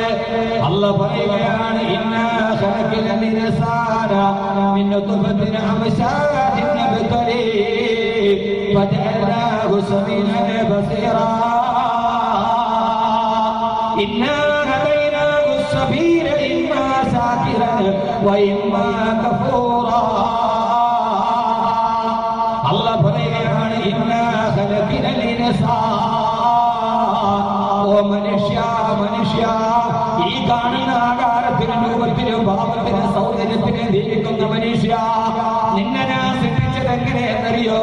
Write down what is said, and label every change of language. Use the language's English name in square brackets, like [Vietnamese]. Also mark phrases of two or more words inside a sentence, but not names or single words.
[Malayalam] അല്ലാഹു പറയുകയാണ്, [Arabic] إنا خلقنا الإنسان من نطفة أمشاج نبتليه فجعلناه سميعا بصيرا إنا هديناه السبيل إما شاكرا وإما كفورا. [Malayalam] അല്ലാഹു പറയുകയാണ്, [Arabic] إنا خلقنا الإنسان, [Malayalam] ഓ മനുഷ്യ ഈ കാണുന്ന ആകാരത്തിനും രൂപത്തിനും ഭാവത്തിനും സൗന്ദര്യത്തിനും ജീവിക്കുന്ന മനുഷ്യ, നിന്നെ ഞാൻ സൃഷ്ടിച്ചത് എങ്ങനെയെന്നറിയോ?